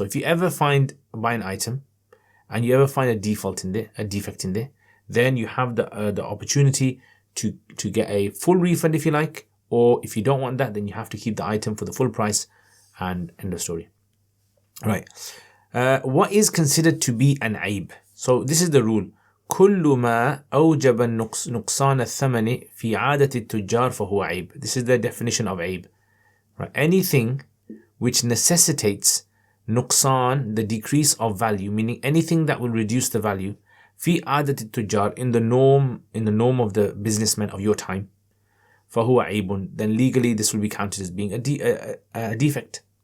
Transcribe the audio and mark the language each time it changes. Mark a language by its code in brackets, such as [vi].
[en] So if you ever buy an item and you ever find a defect in there, then you have the opportunity to get a full refund if you like, or if you don't want that, then you have to keep the item for the full price, and end of story. Right. What is considered to be an ayb? So this is the rule. [ar] كل ما أوجب نقصان الثمن في عادة التجار فهو عيب. [en] This is the definition of ayb. Right. Anything which necessitates nuqsan, the decrease of value, meaning anything that will reduce the value, [ar] في عادة التجار, [en] in the norm of the businessmen of your time, [ar] فهو عيب, [en] then legally this will be counted as being a defect.